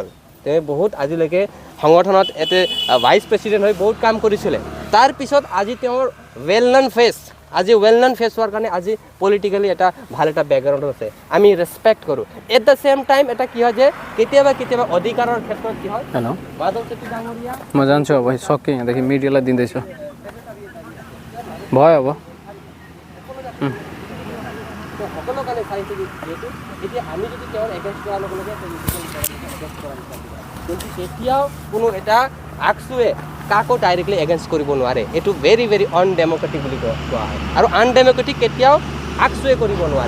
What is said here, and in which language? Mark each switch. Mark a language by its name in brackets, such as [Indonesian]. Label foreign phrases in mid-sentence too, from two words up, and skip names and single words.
[Assamese] তেওঁ বহুত আজিলৈকে সংগঠনত এতে [English] vice president [Assamese] হৈ বহুত কাম কৰিছিলে। তাৰপিছত আজি তেওঁৰ [English] well known face, [Assamese] আজি [English] well known face [Assamese] হোৱাৰ কাৰণে আজি পলিটিকেলি এটা ভাল এটা বেকগ্ৰাউণ্ডত আছে, আমি ৰেচপেক্ট কৰোঁ। [English] at the same time [Assamese] এটা কি হয় যে কেতিয়াবা অধিকাৰৰ ক্ষেত্ৰত কি হয়, মাধৱ চেত্ৰী ডাঙৰীয়া [Nepali] म जान्छु अब सक्यो यहाँदेखि मिडियालाई दिँदैछु, भयो अब [Assamese] সকলো কাৰণে চাইছে যিহেতু এতিয়া আমি যদি তেওঁৰ এগেইনষ্ট কৰাৰ লগে লগে কিন্তু কেতিয়াও কোনো এটা আকচুৱে কাকো ডাইৰেক্টলি এগেইনষ্ট কৰিব নোৱাৰে। এইটো [English] very very undemocratic [Assamese] বুলি কোৱা হয়। আৰু আনডেম'ক্ৰেটিক কেতিয়াও আকচুৱে কৰিব নোৱাৰে।